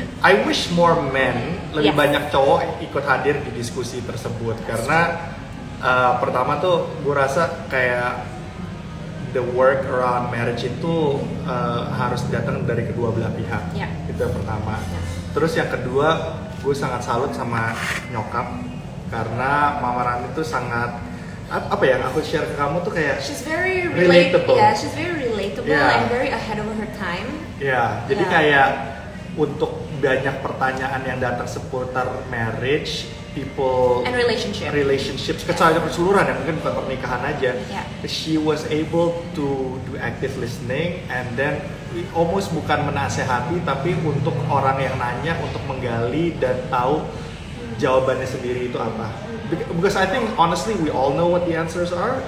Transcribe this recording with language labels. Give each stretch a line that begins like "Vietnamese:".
English: I wish more men,
Indonesian: lebih banyak cowok ikut hadir di diskusi tersebut karena pertama tuh gue rasa kayak
English: the work around marriage
Indonesian: itu harus datang dari kedua belah pihak. Itu yang pertama. Terus yang kedua, gue sangat salut sama nyokap karena Mama Rani tuh sangat apa yang aku share ke kamu tuh kayak
English: she's very relatable. Yeah, she's very relatable and very ahead of her time.
Indonesian: Jadi kayak untuk banyak pertanyaan yang datang seputar marriage, people
English: and
Indonesian: relationships keseluruhan ya, mungkin bukan pernikahan aja.
English: She was able to do active listening and then almost
Indonesian: bukan menasehati tapi untuk orang yang nanya untuk menggali dan tahu jawabannya sendiri itu apa.
English: Because I think honestly we all know what the answers are.